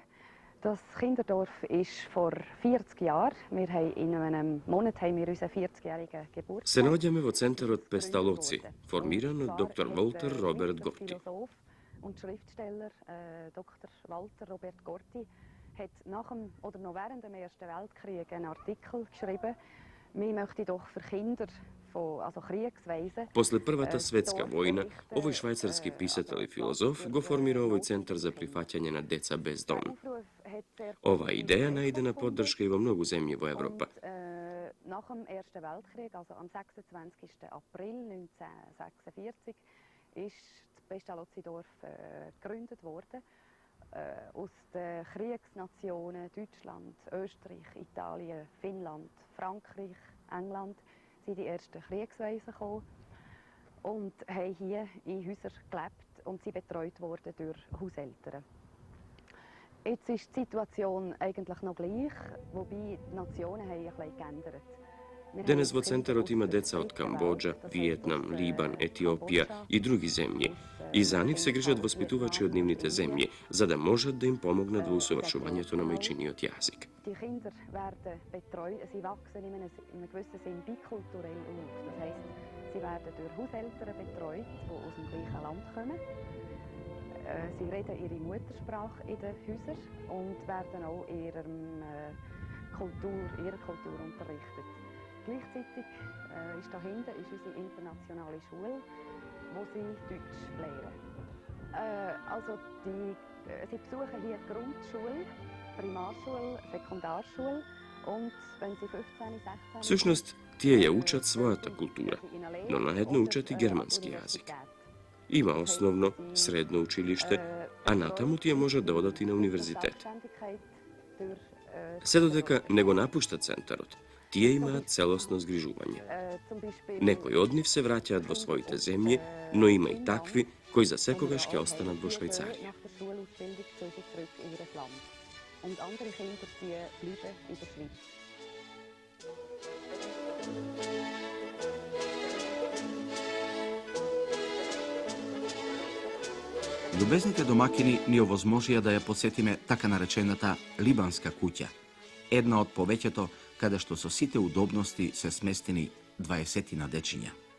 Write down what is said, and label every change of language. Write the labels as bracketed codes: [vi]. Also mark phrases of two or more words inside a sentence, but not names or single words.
[de] Das Kinderdorf ist vor 40 Jahren. Wir haben in einem Monat haben wir unseren 40-jährigen Geburtstag. [mk] Се наоѓаме во центарот Песталоци, формиран од доктор Волтер Роберт Горти. [de] Und Schriftsteller Dr. Walter Robert Gorti hat nach dem oder noch während dem Ersten Weltkrieg einen Artikel geschrieben. Wir möchten doch für Kinder [mk] После Првата светска војна, овој швајцарски писател и филозоф го формира овој центар за прифаќање на деца без дом. Оваа идеја најдена поддршка и во многу земји во Европа. [de] Nach dem Ersten Weltkrieg, also am 26. April 1946, ist das Pestalozzi-Dorf gegründet worden. aus den Kriegsnationen Deutschland, Österreich, Italien, Finnland, Frankreich, England sind die ersten Kriegsweisen gekommen und haben hier in Häusern gelebt und sie betreut worden durch Hauseltern. Jetzt ist die Situation eigentlich noch gleich, wobei die Nationen haben ein bisschen geändert. [mk] Денес во центарот има деца од Камбоџа, Виетнам, Либан, Етиопија и други земји. И за нив се грижат воспитувачи од нивните земји, за да можат да им помогнат во усовршувањето на мајчиниот јазик. [de] Die Kinder werden betreut, sie wachsen in einem gewissen Sinn bikulturell auf. Das heisst, sie werden durch Hauseltern betreut, die aus dem gleichen Land kommen. Sie reden ihre Muttersprache in den Häusern und werden auch ihrer Kultur unterrichtet. Gleichzeitig ist dahinter unsere internationale Schule, wo sie Deutsch lehren. Sie besuchen hier die Grundschule, Primarschule, Sekundarschule und wenn sie 15, 16... [mk] Всушност, тие ја учат својата култура, но наедно учат и германски јазик. Има основно, средно училиште, а натаму тие можат да одат и на универзитет. Се додека не го напушта центарот, тие имаат целосно згрижување. Некои од нив се враќаат во своите земји, но има и такви кои за секогаш ќе останат во Швајцарија. [de] Und andere Kinder die bleiben in der Schweiz. [mk] Љубезните домакини ни овозможија да ја посетиме така наречената Либанска куќа, една од повеќето каде што со сите удобности се сместени 20 дечиња.